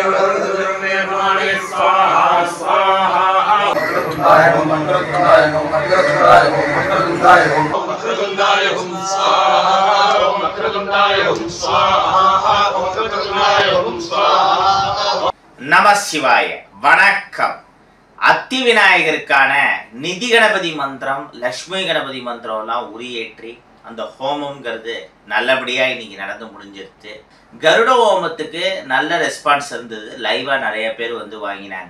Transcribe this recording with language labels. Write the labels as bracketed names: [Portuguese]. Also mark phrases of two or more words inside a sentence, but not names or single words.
[Sanskrit] स्वाहा स्वाहा मंत्रगुंडाय ओम मंत्रगुंडाय ओम मंत्रगुंडाय ओम मंत्रगुंडाय ओम स्वाहा ओम मंत्रगुंडाय ओम स्वाहा ओम मंत्रगुंडाय ओम स्वाहा नमः शिवाय [Tamil] வணக்கம். அத்தி விநாயகருக்கான நிதி கணபதி மந்திரம், லட்சுமி கணபதி மந்திரம்லாம் உரியேற்றி அந்த ஹோமம்ங்கிறது நல்லபடியா இன்னைக்கு நடந்து முடிஞ்சிருச்சு. கருட ஹோமத்துக்கு நல்ல ரெஸ்பான்ஸ் இருந்தது. லைவா நிறைய பேர் வந்து வாங்கினாங்க.